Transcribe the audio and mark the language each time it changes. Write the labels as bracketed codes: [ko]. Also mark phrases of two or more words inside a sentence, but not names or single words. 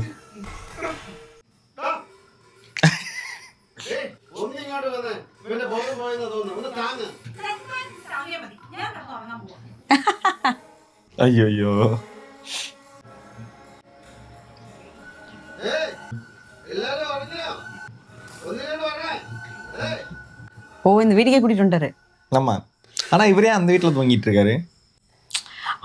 [ml] ഒന്നിങ്ങോട്ട് വന്ന് ഇവന്റെ ബോധം പോയെന്ന് തോന്നുന്നു. ഒന്ന് താങ്ങ്. സമയം മതി, ഞാൻ കിടന്ന് ഉറങ്ങാൻ പോവാ. [ta] ஐயோ. [ml] എല്ലാരും അറിഞ്ഞോ? ഒന്നിനോട് പറഞ്ഞേ. [ta] ஓ இந்த வீட்டுக்கே கூட்டிட்டு வந்துட்டாரு. ஆமா, ஆனா இவரே அந்த வீட்டுல தூங்கிட்டு இருக்காரு.